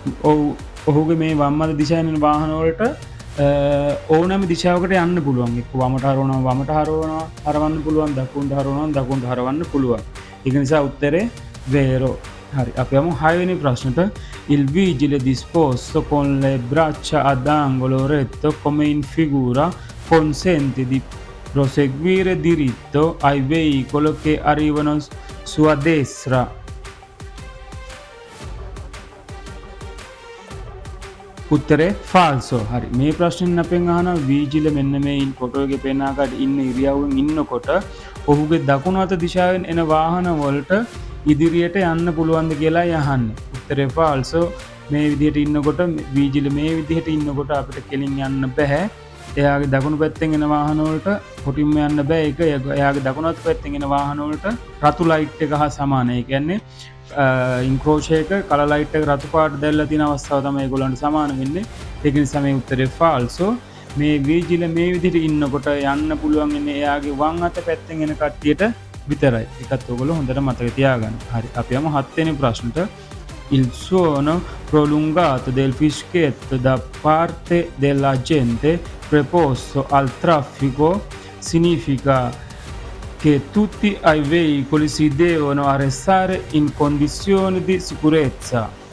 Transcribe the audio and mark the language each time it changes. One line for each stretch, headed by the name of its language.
Sinhala: ඔව් ඔහුගේ මේ වම් අත දිශාවෙන් එන වාහන වලට ඕනෑම දිශාවකට යන්න පුළුවන්. එක්ක වමට හරවන්න පුළුවන්, දකුණට හරවන්න පුළුවන්. ඒක නිසා උත්තරේ වේරෝ. හරි අපි යමු 6 වෙනි ප්‍රශ්නට.
Italian: Il vigile disposto con le braccia ad angolo retto come in figura consente di proseguire diritto ai veicoli che arrivano sua destra.
Sinhala: උත්තරේ ෆාල්සෝ. හරි. මේ ප්‍රශ්නෙන් අපෙන් අහනවා වීජිල මෙන්න මේ ෆොටෝ එකේ පේන ආකාරයට ඉන්න ඉරියව්වෙන් ඉන්නකොට ඔහුගේ දකුණු අත දිශාවෙන් එන වාහන වලට ඉදිරියට යන්න පුළුවන්ද කියලා අහන්නේ. උත්තරේ ෆාල්සෝ. මේ විදිහට ඉන්නකොට වීජිල මේ විදිහට ඉන්නකොට අපිට කෙලින් යන්න බෑ. එයාගේ දකුණු පැත්තෙන් එන වාහන වලට කොටින්ම යන්න බෑ. ඒක එයාගේ දකුණු අත පැත්තෙන් එන වාහන වලට රතු ලයිට් එක හා සමානයි. ඒ කියන්නේ ඉන්ක්‍රෝෂයක කල ලයිට් එක රතු පාට දැල්ලා තියෙන අවස්ථාව තමයි ඒගොල්ලන්ට සමාන වෙන්නේ. ඒක නිසා මේ උත්තරේ ෆාල්සෝ. මේ වීජිල මේ විදිහට ඉන්නකොට යන්න පුළුවන් ඉන්නේ එයාගේ වම් අත පැත්තෙන් එන කට්ටියට විතරයි. ඒකත් ඔයගොල්ලෝ හොඳට මතක තියාගන්න. හරි. අපි යමු 7 වෙනි ප්‍රශ්නට.
Italian: Il suono prolungato del fischietto da parte della gente preposto al traffico significa che tutti i veicoli si devono arrestare in condizioni di sicurezza.